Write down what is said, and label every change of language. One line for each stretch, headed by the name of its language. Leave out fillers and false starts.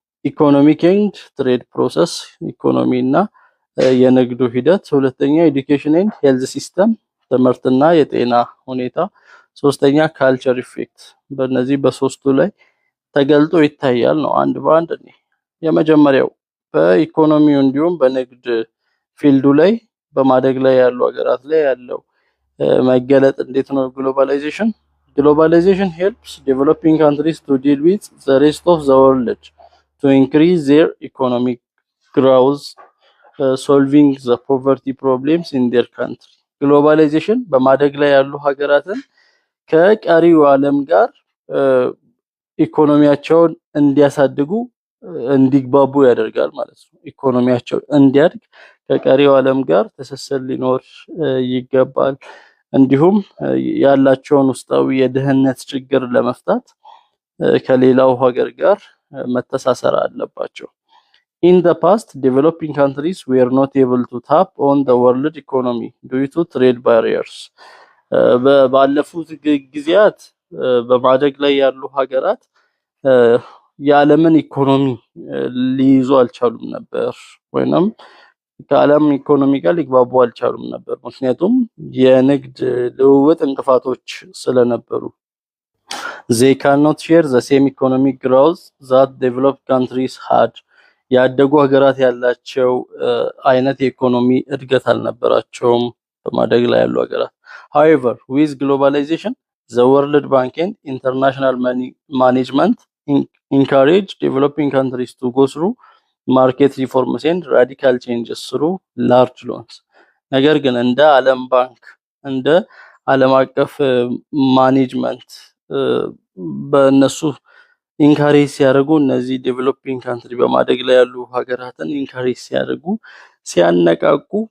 English: ኢኮኖሚክ ኤንድ ትሬድ ፕሮሰስ፣
Amharic: ኢኮኖሚ እና የንግዱ ሂደት። ሁለተኛ
English: ኤዱኬሽን ኤንድ ሄልዝ ሲስተም፣
Amharic: ትምህርትና የጤና ሁኔታ። ሶስተኛ
English: ካልቸር ኢፌክት።
Amharic: በእነዚህ በሶስቱ ላይ ተገልጦ ይታያል ነው አንድ በአንድ። የመጀመሪያው በኢኮኖሚው እንዲሁም በንግድ ፊልዱ ላይ በማደግ ላይ ያሉ ሀገራት ላይ ያለው መገለጥ እንዴት ነው?
English: ግሎባላይዜሽን helps developing countries to deal with the rest of the world to increase their economic growth, solving the poverty problems in their country.
Amharic: ግሎባላይዜሽን በማደግ ላይ ያሉ ሀገራትን ከቀሪው ዓለም ጋር ኢኮኖሚያቸውን እንዲያሳድጉ እንዲግባቡ ያደርጋል ማለት ነው። ኢኮኖሚያቸው እንዲያድግ ከቀሪው ዓለም ጋር ትስስር ሊኖር ይገባል። እንዲሁም ያላቸውን ውስጣዊ የድህነት ችግር ለመፍታት ከሌላው ሀገር ጋር መተሳሰር አለባቸው።
English: In the past, developing countries were not able to tap on the world economy due to trade barriers.
Amharic: ባለፉት ጊዜያት በማደግ ላይ ያሉ ሀገራት የዓለምን ኢኮኖሚ ሊይዙ አልቻሉም ነበር፣ ወይንም ከዓለም ኢኮኖሚ ጋር ሊግባቡ አልቻሉም ነበር። ምክንያቱም የንግድ ልውውጥ እንቅፋቶች ስለነበሩ።
English: They cannot share the same economic growth that developed countries had.
Amharic: ያደጉ ሀገራት ያላቸው አይነት የኢኮኖሚ እድገት አልነበራቸውም በማደግ ላይ ያሉ ሀገራት።
English: However, with globalization, the World Bank and international management encourage developing countries to go through market reforms and radical changes through large loans.
Amharic: ነገር ግን እንደ ዓለም ባንክ እንደ ዓለም አቀፍ ማኔጅመንት በእነሱ ኢንካሬጅ ሲያደርጉ እነዚህ ዴቨሎፒንግ ካንትሪ በማደግ ላይ ያሉ ሀገራትን ኢንካሬጅ ሲያደርጉ ሲያነቃቁ